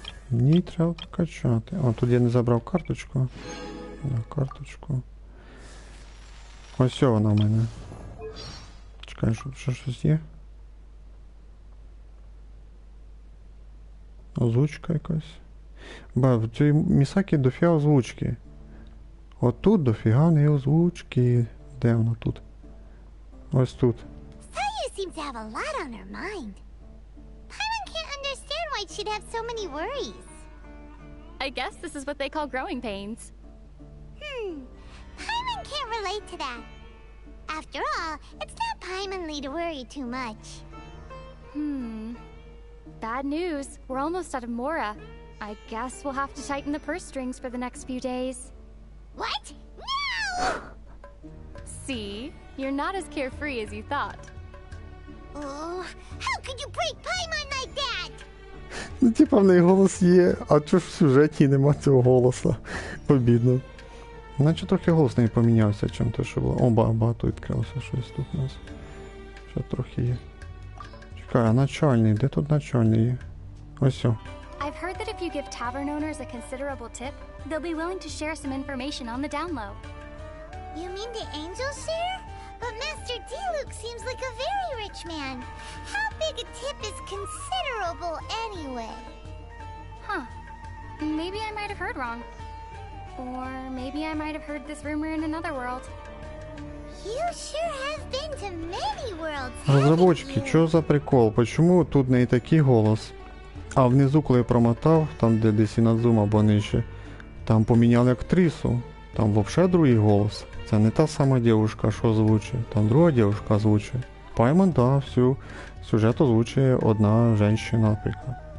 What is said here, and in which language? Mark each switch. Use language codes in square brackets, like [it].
[uk] Мені треба прокачати. О, тут я не забрав карточку. Да, карточку. Ось вона в мене. Чекай, щоб ще щось є. Озвучка якась. Ба, в цій Місакі дофіга озвучки. От тут дофіга не озвучки. Де вона тут? Ось тут. [en] Sayu seems to have a lot on her mind. Paimon can't understand why she'd have so many worries. I guess this is what they call growing pains. Paimon can't relate to that. After all, it's not Paimonly to worry too much. Bad news. We're almost out of Mora. I guess we'll have to tighten the purse strings for the next few days. What? No! See? You're not as carefree as you thought. Oh, how could you break Paimon like that? [uk] Ну, типа в неї голос є, а чого ж в сюжеті нема цього голоса? Обідно. Наче трохи голос не помінявся, чим те, що було. О, багато відкрилося щось тут у нас. Ще трохи є. Чекай, а начальний? Де тут начальний є? Ось о. [en] I've heard that if you give tavern owners a considerable tip, they'll be willing to share some information on the down low. You mean the angels share? But Master D-Luke seems like a very rich man. How big a tip is considerable anyway? Huh. Maybe I might have heard wrong. Or maybe I might have heard this rumor in another world. You sure have been to many worlds, [uk] Розробочки, [en] haven't you? [uk] що за прикол? Почому тут не такий голос? А внизу, коли я промотав, там де десь Інадзума або нижче, там поміняли актрису. Там взагалі другий голос. Це не та сама дівчинка, що озвучує. Там друга дівчинка озвучує. Паймон, да, всю сюжет озвучує одна жінка, наприклад.